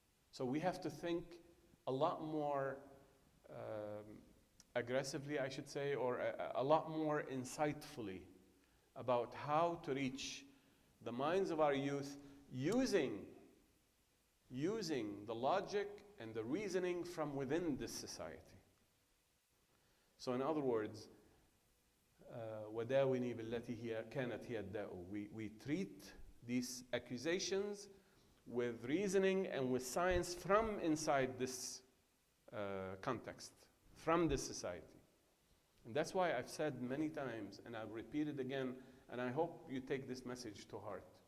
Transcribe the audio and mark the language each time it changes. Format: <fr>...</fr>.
<en>So we have to think a lot more aggressively, I should say, or a lot more insightfully about how to reach the minds of our youth using the logic and the reasoning from within this society. So in other words,</en> <ar>وَدَاوِنِي بِالَّتِي كَانَتْ هِيَ الدَّاءُ.</ar> <en>We treat these accusations with reasoning and with science from inside this context, from this society. And that's why I've said many times, and I'll repeat it again, and I hope you take this message to heart.</en>